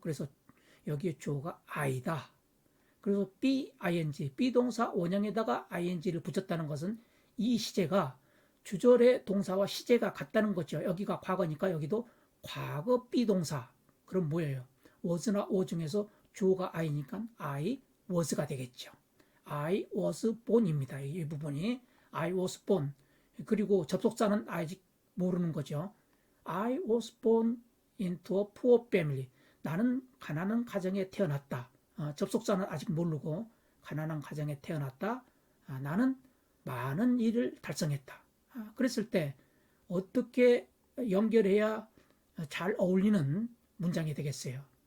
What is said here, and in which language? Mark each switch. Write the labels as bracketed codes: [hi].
[ko] 그래서 여기에 주어가 I다. 그래서 be-ing, 비동사 원형에다가 ing를 붙였다는 것은 이 시제가 주절의 동사와 시제가 같다는 거죠. 여기가 과거니까 여기도 과거 비동사. 그럼 뭐예요? was나 was 중에서 주어가 I니까 I was가 되겠죠. [en] I was born [ko] 입니다. 이 부분이 [en] I was born. [ko] 그리고 접속사는 아직 모르는 거죠. [en] I was born into a poor family. [ko] 나는 가난한 가정에 태어났다. 접속사는 아직 모르고 가난한 가정에 태어났다. 나는 많은 일을 달성했다. 그랬을 때 어떻게 연결해야 잘 어울리는 문장이 되겠어요?